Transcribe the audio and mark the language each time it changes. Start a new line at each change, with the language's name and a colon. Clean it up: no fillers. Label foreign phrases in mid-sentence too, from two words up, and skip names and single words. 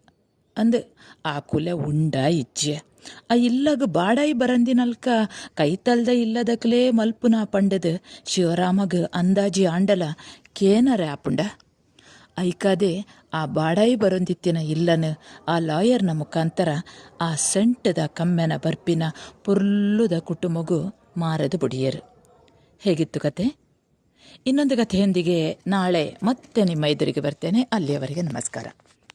Tulu: ಅಂದು ಆ ಕುಲೆ ಉಂಡ ಇಜ್ಜೆ ಆ ಇಲ್ಲಾಗ ಬಾಡಾಯಿ ಬರಂದಿನಲ್ಕ ಕೈತಲ್ದ ಇಲ್ಲದಕಲೇ ಮಲ್ಪುನ ಪಂಡದು ಶಿವರಾಮಗ ಅಂದಾಜಿ ಆಂಡಲ ಕೇನರೆ ಆಪುಂಡ. ಐಕಾದೆ ಆ ಬಾಡಾಯಿ ಬರೊಂದಿತ್ತಿನ ಇಲ್ಲನು ಆ ಲಾಯರ್ನ ಮುಖಾಂತರ ಆ ಸೆಂಟದ ಕಮ್ಮೆನ ಬರ್ಪಿನ ಪುರ್ಲುದ ಕುಟುಂಬಗೂ ಮಾರದು ಬುಡಿಯರು.
Kannada: ಹೇಗಿತ್ತು ಕತೆ? ಇನ್ನೊಂದು ಕಥೆಯೊಂದಿಗೆ ನಾಳೆ ಮತ್ತೆ ನಿಮ್ಮ ಎದುರಿಗೆ ಬರ್ತೇನೆ. ಅಲ್ಲಿಯವರೆಗೆ ನಮಸ್ಕಾರ.